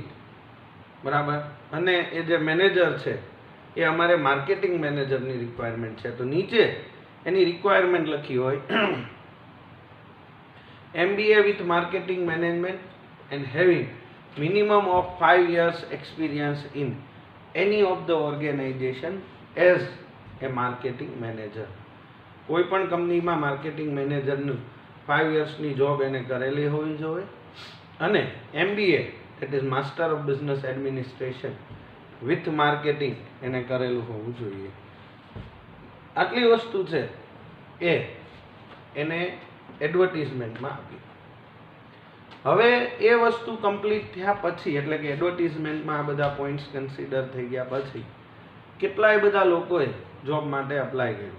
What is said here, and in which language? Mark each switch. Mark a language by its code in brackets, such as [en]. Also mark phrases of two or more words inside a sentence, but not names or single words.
[gu] બરાબર. અને એ જે મેનેજર છે એ અમારે માર્કેટિંગ મેનેજરની રિક્વાયરમેન્ટ છે, તો નીચે એની રિક્વાયરમેન્ટ લખી હોય [en] MBA with marketing management and having minimum of 5 years experience in any of the organization as a marketing manager. [gu] કોઈ પણ કંપનીમાં માર્કેટિંગ મેનેજરનું 5 yearsની જોબ એને કરેલી હોવી જોઈએ, અને [en] MBA that is master of business administration with marketing [gu] એને કરેલું હોવું જોઈએ. આટલી વસ્તુ છે એ એને એડવર્ટિઝમેન્ટમાં આપી. હવે એ વસ્તુ કમ્પ્લીટ થયા પછી, એટલે કે એડવર્ટિઝમેન્ટમાં આ બધા પોઈન્ટ્સ કન્સિડર થઈ ગયા પછી કેટલાય બધા લોકોએ જોબ માટે અપ્લાય કર્યું.